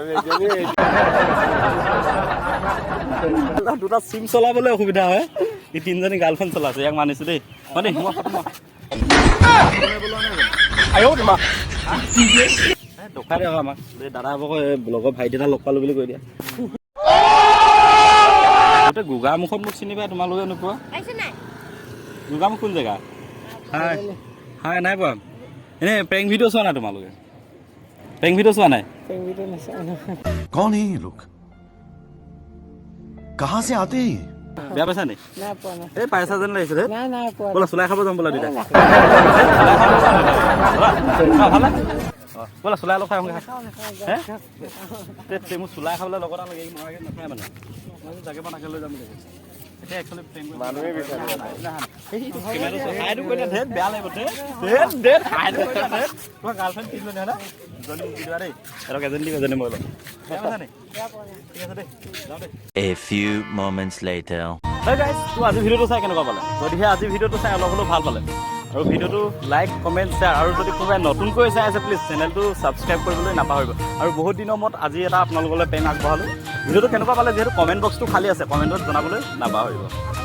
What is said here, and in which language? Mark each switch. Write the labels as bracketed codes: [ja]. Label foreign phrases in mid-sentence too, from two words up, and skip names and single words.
[as] দুটা চিম চলাবলৈ অসুবিধা হয় এই তিনিজনী গাৰ্লফ্ৰেণ্ড চলাইছে ইয়াক মানিছোঁ দেই মানে দোকাই দিয়ক আমাক দাদা আকৌ লগৰ ভাইটি এটা লগ পালোঁ বুলি কৈ দিয়া গোগামুখত মোক চিনি পাই তোমালোকে নোপোৱা গোগামুখ কোন জেগা হয় নাই পোৱা এনেই প্ৰেংক ভিডিঅ' চোৱা নাই তোমালোকে প্ৰেংক ভিডিঅ' চোৱা নাই [hi] कौन है ये लोग कहाँ से आते हैं ये [as] বেয়া পাইছা নি নাই পোৱা নাই এই পাইছা যেন লাগিছে নাই পোৱা ব'লা চুলাই খাব যাম ব'লা দুইটা ব'লা চুলাই অলপ খাই আহোঁগৈ হে মোৰ চুলাই খাবলৈ লগত লাগে নালাগে নাখায় মানে মই জাগে পানাকে লৈ যাম বুলি এতিয়া একচুৱেলি প্ৰেম মানুহে বিচাৰে বেয়া লাগিব তোমাৰ গাৰ্লফ্ৰেণ্ড তিনিজনী হয় না দুজনী মোক দি দিবা দেই সিহঁতক এজনী দিব এজনী মই ল'ম বেয়া পাইছা নি ঠিক আছে দেই যাওঁ দেই [en] A few moments later. [as] হয় গাইজ তো আজি ভিডিঅ'টো চাই কেনেকুৱা পালে যদিহে আজি ভিডিঅ'টো চাই অলপ হ'লেও ভাল পালে আৰু ভিডিঅ'টো লাইক কমেণ্ট শ্বেয়াৰ আৰু যদি কোনোবাই নতুনকৈ চাই আছে প্লিজ চেনেলটো ছাবস্ক্ৰাইব কৰিবলৈ নাপাহৰিব আৰু বহুত দিনৰ মূৰত আজি এটা আপোনালোকলৈ প্ৰেম আগবঢ়ালোঁ ভিডিঅ'টো কেনেকুৱা পালে যিহেতু কমেণ্ট বক্সটো খালী আছে কমেণ্টত জনাবলৈ নাপাহৰিব